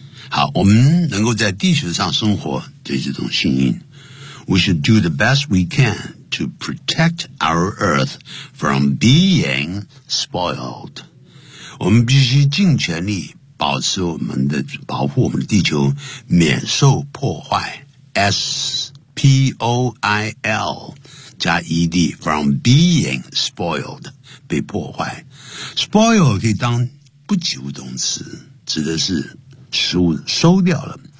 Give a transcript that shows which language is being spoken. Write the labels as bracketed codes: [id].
[zh] 好，我们能够在地球上生活，这是一种幸运。 [en] We should do the best we can to protect our Earth from being spoiled. [zh] 我们必须尽全力保持我们的保护我们的地球免受破坏。 [en] S-P-O-I-L [zh] 加 [en] E-D from being spoiled [zh] 被破坏。 Spoil 可以当不及物动词，指的是食物收掉了。